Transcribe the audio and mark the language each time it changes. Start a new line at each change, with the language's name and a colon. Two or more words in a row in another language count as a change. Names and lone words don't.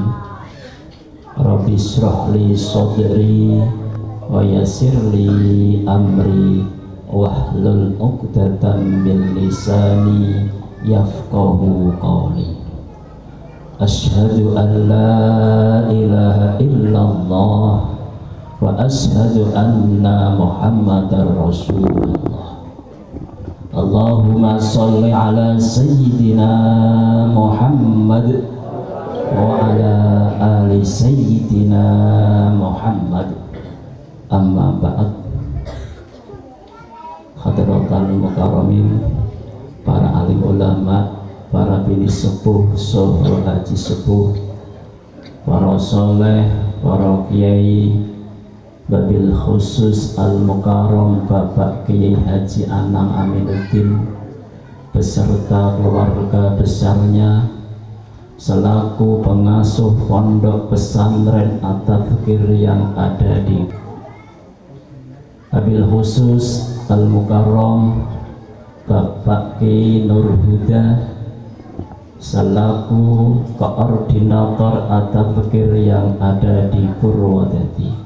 Arabic: رب اشرح لي صدري ويسر لي أمري واحلل عقدة من لساني يفقهوا قولي. أشهد أن لا إله إلا الله وأشهد أن محمدا رسول الله. اللهم صل على سيدنا محمد وعلى آل سيدنا محمد. أما بعد. حضرات المكرمين,
Indonesian: para alim ulama, para bini sepuh, saha haji sepuh, para soleh, para kiai,
Arabic: وبالخصوص المكرم
Indonesian: Bapak Kiai Haji Anang Aminuddin beserta keluarga besarnya selaku pengasuh pondok pesantren At-Tadhkir yang ada di
Arabic: وبالخصوص المكرم
Indonesian: Bapak Kiai Nur Huda selaku koordinator At-Tadhkir yang ada di Purwodadi.